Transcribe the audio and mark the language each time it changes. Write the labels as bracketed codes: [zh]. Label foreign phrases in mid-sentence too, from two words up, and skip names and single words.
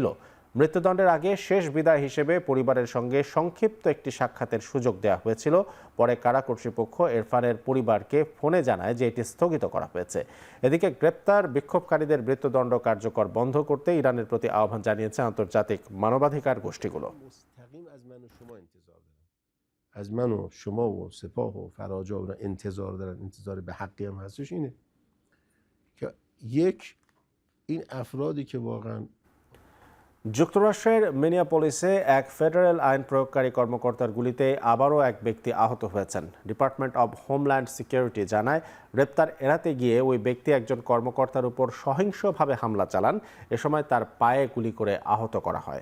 [bn] মৃত্যুদণ্ডের আগে শেষ বিদায় হিসেবে পরিবারের সঙ্গে সংক্ষিপ্ত একটি সাক্ষাতের সুযোগ দেওয়া হয়েছিল। পরে কারা কর্তৃপক্ষ ইরফানের পরিবারকে ফোনে জানায় যে এটি স্থগিত করা হয়েছে। এদিকে গ্রেপ্তার বিক্ষোভকারীদের মৃত্যুদণ্ড কার্যকর বন্ধ করতে ইরানের প্রতি আহ্বান জানিয়েছে আন্তর্জাতিক মানবাধিকার গোষ্ঠীগুলো। [fa] از من و شما و سپاه و فراجا انتظار دارن، انتظار به حقی هم هستش اینه که یک این افرادی که واقعا [bn] যুক্তরাষ্ট্রের মিনিয়াপলিসে এক ফেডারেল আইন প্রয়োগকারী কর্মকর্তার গুলিতে আবারও এক ব্যক্তি আহত হয়েছেন। ডিপার্টমেন্ট অব হোমল্যান্ড সিকিউরিটি জানায়, গ্রেপ্তার এড়াতে গিয়ে ওই ব্যক্তি একজন কর্মকর্তার উপর সহিংসভাবে হামলা চালান। এ সময় তার পায়ে গুলি করে আহত করা হয়।